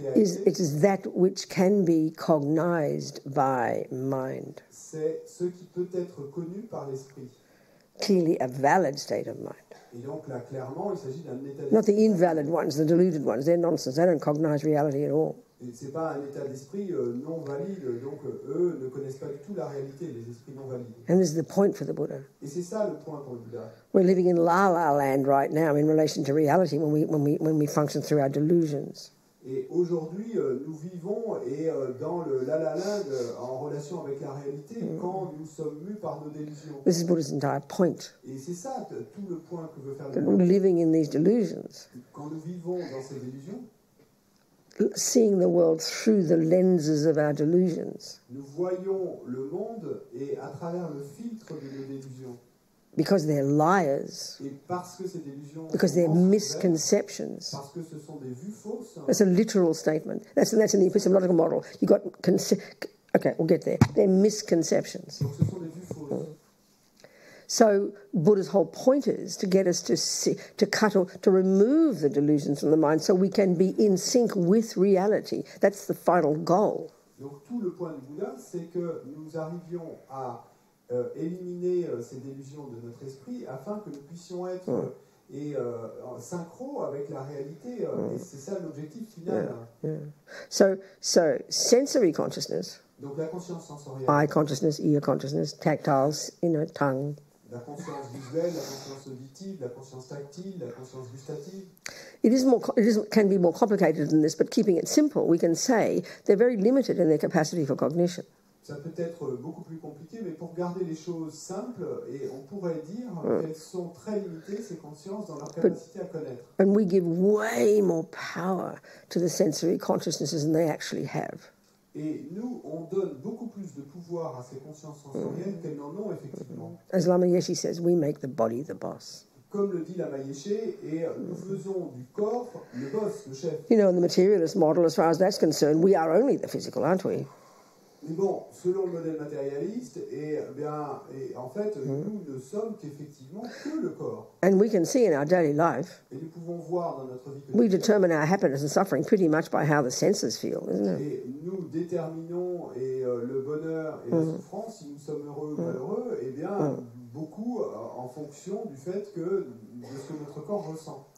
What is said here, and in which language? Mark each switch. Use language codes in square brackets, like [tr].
[en] it is that which can be cognized by mind. [fr] C'est ce qui peut être connu par l'esprit. [en] Clearly a valid state of mind. [fr] Et donc là, clairement, il s'agit d'un état d'esprit. [en] Not the invalid ones, the deluded ones. They're nonsense. They don't cognize reality at all. [fr] Et c'est pas un état d'esprit non valide, donc eux ne connaissent pas du tout la réalité, les esprits non valides. [en] And this is the point for the Buddha. [fr] Et c'est ça le point pour le Bouddha. [en] We're living in la land right now in relation to reality when we function through our delusions. [fr] Et aujourd'hui, nous vivons dans le la-la land en relation avec la réalité quand nous sommes mus par nos délusions. [en] This is Buddha's entire point. [fr] Et c'est ça tout le point que veut faire le [en] That [fr] Bouddha. [en] we're living in these delusions, [fr] Quand nous vivons dans ces délusions, [en] seeing the world through the lenses of our delusions, [fr] nous voyons le monde et à travers le filtre de nos délusions. [en] because they're liars, [fr] Et parce que ces délusions [en] because [fr] sont [en] they're [fr] mensongères, [en] misconceptions. [fr] parce que ce sont des vues fausses. [en] That's a literal statement. That's in the epistemological model. You got okay, we'll get there. They're misconceptions. [fr] Donc ce sont des vues fausses. [en] So Buddha's whole point is to get us to see, to remove the delusions from the mind, so we can be in sync with reality. That's the final goal. [fr] Donc tout le point du Bouddha, c'est que nous arrivions à éliminer ces délusions de notre esprit afin que nous puissions être en synchro avec la réalité. Et c'est ça l'objectif final. [en] Yeah. So sensory consciousness, [fr] Donc la conscience sensorielle, [en] eye consciousness, ear consciousness, tactiles, tongue. [fr] la conscience visuelle, la conscience auditive, la conscience tactile, la conscience gustative. [en] Can be more complicated than this, but keeping it simple, we can say they're very limited in their capacity for cognition. [fr] Ça peut être beaucoup plus compliqué, mais pour garder les choses simples, et on pourrait dire qu'elles sont très limitées, ces consciences, dans leur capacité à connaître. [en] And we give way more power to the sensory consciousnesses than they actually have. [fr] Et nous, on donne beaucoup plus de pouvoir à ces consciences sensorielles qu'elles n'en ont effectivement. [en] As Lama Yeshe says, we make the body the boss. [fr] Comme le dit Lama Yeshe, et nous faisons du corps le boss, le chef. [en] You know, in the materialist model, as far as that's concerned, we are only the physical, aren't we? [fr] Mais bon, selon le modèle matérialiste, en fait, nous ne sommes qu'effectivement que le corps. [en] And we can see in our daily life, [fr] Et nous pouvons voir dans notre vie [en] we [fr] quotidienne, [en] determine our happiness and suffering pretty much by how the senses feel, isn't it? [fr] et nous déterminons le bonheur et la souffrance, si nous sommes heureux ou malheureux, eh bien, beaucoup en fonction du fait de ce que notre corps ressent.